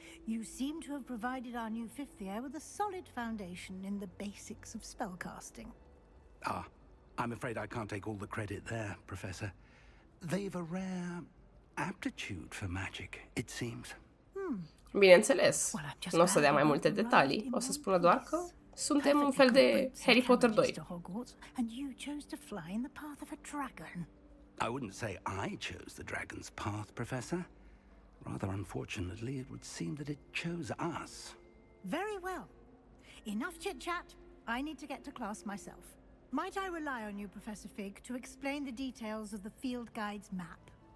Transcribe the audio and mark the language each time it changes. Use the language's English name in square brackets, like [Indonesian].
[English] You seem to have provided our new fifth year with a solid foundation in the basics of spellcasting. I'm afraid I can't take all the credit there, Professor. They've a rare aptitude for magic, it seems. [Romanian] Bineînțeles. Nu o să dea mai multe detalii. O să spună doar că suntem un fel de Harry Potter 2. [English] And you chose to fly in the path of a dragon. I wouldn't say I chose the dragon's path, Professor. Rather unfortunately, it would seem that it chose us. Very well. Enough chit-chat. I need to get to class myself. Might I rely on you, Professor Fig, to explain the details of the field guide's map?